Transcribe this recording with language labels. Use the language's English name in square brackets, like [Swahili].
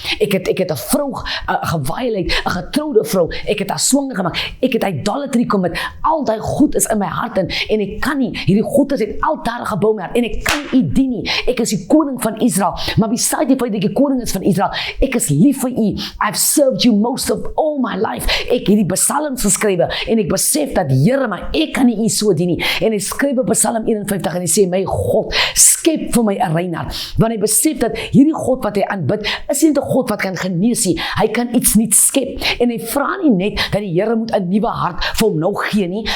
[Afrikaans] Ek het 'n vrou geviolate, 'n getroude vrou. Ek het haar swanger gemaak. Ek het idolatry commit. Al daai goed is in my hart en ek kan nie. Hierdie God het altare gebou my hart en ek kan nie dien nie. Ek is die koning van Israel, maar beside die feit dat ek die koning is van Israel, ek is lief vir u. [English] I've served you most of all my life. [Afrikaans] Ek het die psalms geskrywe en ek besef dat Here, maar ek kan nie u so dien nie. En hy skryf op Psalm 51 en hy sê, my God, skep vir my 'n rein hart. Want hy besef dat hierdie God wat hy aanbid, is nie 'n God wat kan genees nie. Hy kan iets nuuts skep. En hy vra nie net dat die Here moet 'n nuwe hart vir hom nou gee nie.